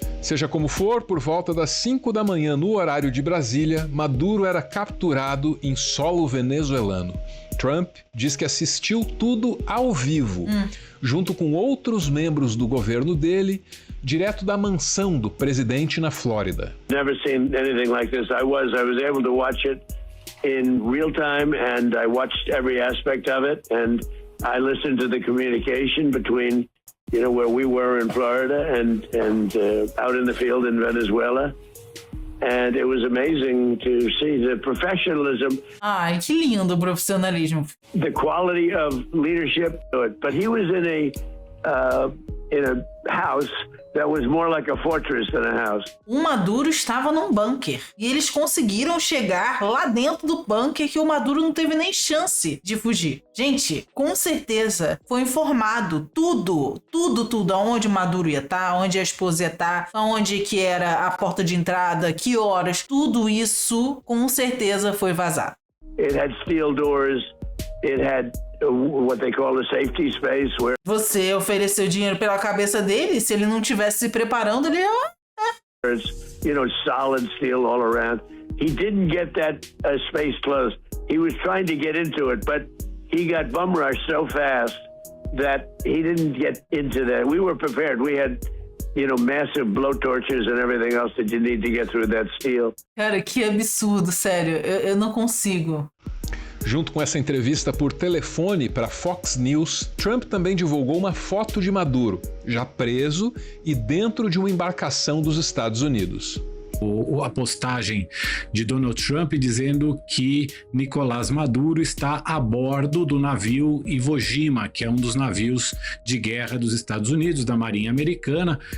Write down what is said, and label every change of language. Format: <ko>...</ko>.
<pt>Seja como for, por volta das 5 da manhã no horário de Brasília, Maduro era capturado em solo venezuelano. Trump diz que assistiu tudo ao vivo, junto com outros membros do governo dele, direto da mansão do presidente na Flórida.</pt> <en>Never seen anything like this. I was able to watch it in real time, and I watched every aspect of it, and I listened to the communication between, where we were in Florida and out in the field in Venezuela. And it was amazing to see the professionalism.</en> <pt>Ai, que lindo o profissionalismo. The quality of leadership. But he was in a house that was more like a fortress than a house. O Maduro estava num bunker e eles conseguiram chegar lá dentro do bunker que o Maduro não teve nem chance de fugir. Gente, com certeza foi informado tudo, aonde o Maduro ia estar, onde a esposa ia estar, aonde que era a porta de entrada, que horas, tudo isso com certeza foi vazado.</pt> <en>It had steel doors. it had what they call a safety space where</en> <pt>Você ofereceu dinheiro pela cabeça dele? Se ele não tivesse se preparando, ele ia...</pt> <en>it's, solid steel all around. He didn't get that space closed. He was trying to get into it, but he got bum rushed so fast that he didn't get into that. We were prepared. We had, massive blowtorches and everything else that you need to get through that steel.</en> <pt>Cara, que absurdo, sério. Eu não consigo. Junto com essa entrevista por telefone para Fox News, Trump também divulgou uma foto de Maduro, já preso e dentro de uma embarcação dos Estados Unidos. A postagem de Donald Trump dizendo que Nicolás Maduro está a bordo do navio Iwo Jima, que é um dos navios de guerra dos Estados Unidos, da Marinha Americana.</pt>